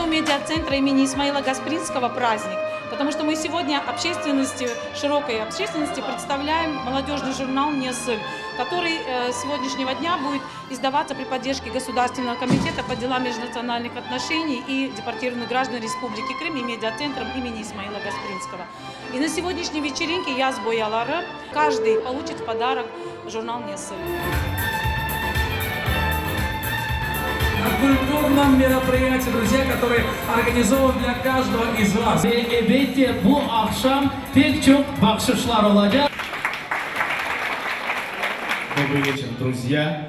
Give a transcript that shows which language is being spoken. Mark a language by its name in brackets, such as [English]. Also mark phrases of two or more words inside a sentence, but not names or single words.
[Russian] медиацентра имени Исмаила Гаспринского праздник, потому что мы сегодня широкой общественности представляем молодежный журнал «Неосыль», который с сегодняшнего дня будет издаваться при поддержке Государственного комитета по делам межнациональных отношений и депортированных граждан Республики Крым и медиацентром имени Исмаила Гаспринского. И на сегодняшней вечеринке «Яз боялары» каждый получит в подарок журнал «Неосыль». На культурном мероприятии, друзья, которые организованы для каждого из вас. [Crimean Tatar] Elbette bu akşam pek çok bahşişler olacak. [Russian] Добрый вечер, друзья.